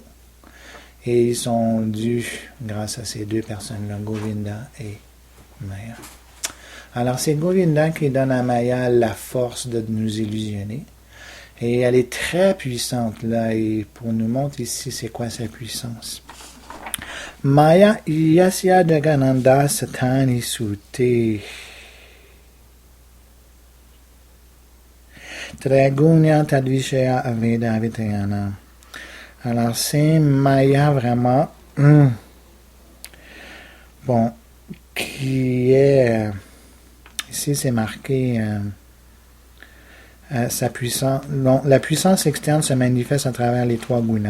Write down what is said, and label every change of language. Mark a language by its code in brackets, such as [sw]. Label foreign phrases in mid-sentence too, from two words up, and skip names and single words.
[fr] Et ils sont dus grâce à ces deux personnes-là, Govinda et Maya. Alors, c'est Govinda qui donne à Maya la force de nous illusionner. Et elle est très puissante, là. Et pour nous montrer ici, c'est quoi sa puissance. [sa] माया यस्य जगदण्ड शतानि सूते. त्रैगुण्य तद्विषय वेद वितायमाना. [fr] Alors, c'est Maya vraiment, bon, qui est, ici c'est marqué, sa puissance, bon, la puissance externe se manifeste à travers les trois gunas.